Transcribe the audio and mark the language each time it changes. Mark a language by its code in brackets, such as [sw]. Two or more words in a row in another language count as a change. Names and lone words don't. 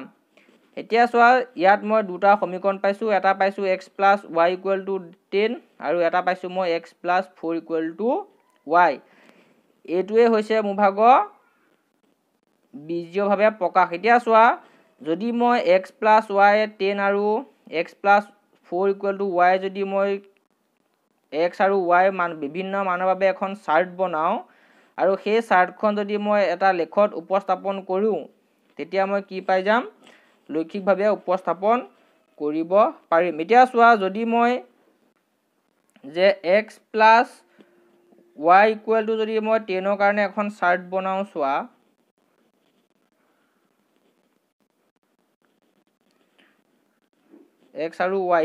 [as] এতিয়া চোৱা, ইয়াত মই দুটা সমীকৰণ পাইছো। এটা পাইছো x plus y = 10 আৰু এটা পাইছো মই x plus 4 = y। এইটোৱে হৈছে মোৰ ভাগৰ বীজীয়ভাৱে প্ৰকাশ। এতিয়া চোৱা, যদি মই x plus y 10 আৰু x plus 4 = y, যদি মই x আৰু y বিভিন্ন মানৰ বাবে এখন চাৰ্ট বনাওঁ আৰু সেই চাৰ্টখন যদি মই এটা লেখত উপস্থাপন কৰোঁ, তেতিয়া মই কি পাই যাম, লৈখিকভাৱে উপস্থাপন কৰিব পাৰিম। এতিয়া চোৱা, যদি মই যে x plus y = যদি মই 10ৰ কাৰণে এখন চাৰ্ট বনাওঁ, চোৱা x আৰু y।